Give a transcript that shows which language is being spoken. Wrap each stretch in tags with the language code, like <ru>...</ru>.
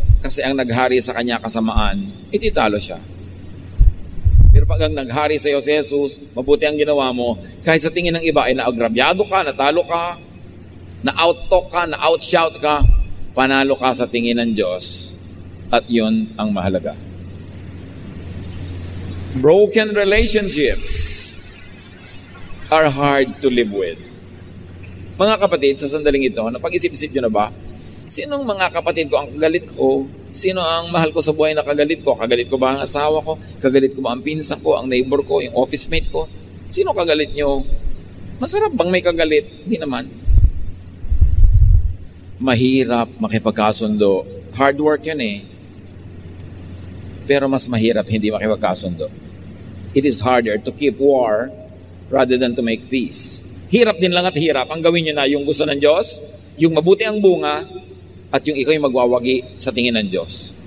<tl>Kasi ang naghari sa kanya kasamaan, ititalo siya. Pero pag ang naghari sa iyo si Jesus, mabuti ang ginawa mo, kahit sa tingin ng iba ay naagrabyado ka, natalo ka, na-out-talk ka, na-out-shout ka, panalo ka sa tingin ng Diyos. At yun ang mahalaga.</tl> <en>Broken relationships are hard to live with.</en> <tl>Mga kapatid, sa sandaling ito, napag-isip-isip nyo na ba? Sinong mga kapatid ko ang kagalit ko? Sino ang mahal ko sa buhay na kagalit ko? Kagalit ko ba ang asawa ko? Kagalit ko ba ang pinsan ko, ang neighbor ko, yung office mate ko? Sino kagalit nyo? Masarap bang may kagalit? Hindi naman. Mahirap makipagkasundo.</tl> <en>Hard work</en> <tl>yun Pero mas mahirap hindi makipagkasundo.</tl> <en>It is harder to keep war rather than to make peace.</en> <tl>Hirap din lang at hirap. Ang gawin nyo na yung gusto ng Diyos, yung mabuti ang bunga, at yung ikaw yung magwawagi sa tingin ng Diyos.</tl>